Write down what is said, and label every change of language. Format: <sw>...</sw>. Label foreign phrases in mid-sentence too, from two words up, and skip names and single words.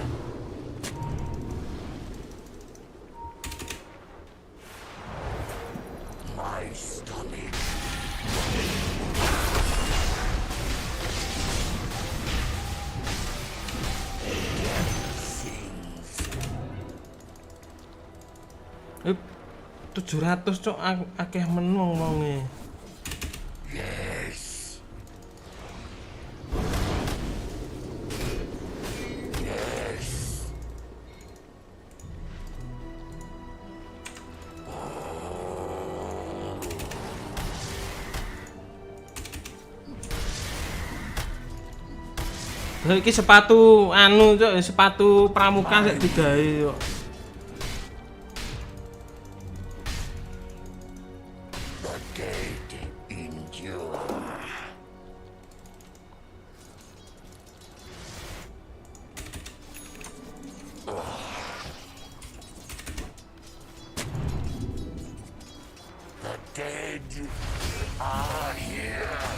<en>My stomach.</en> <jv>Ip 700 cok akeh men wong-wonge.</jv> <en>Yes. Yes.</en> <jv>Lha iki sepatu anu cok, sepatu pramuka sik digawe cok.</jv> <en>The dead endure. The dead are here.</en>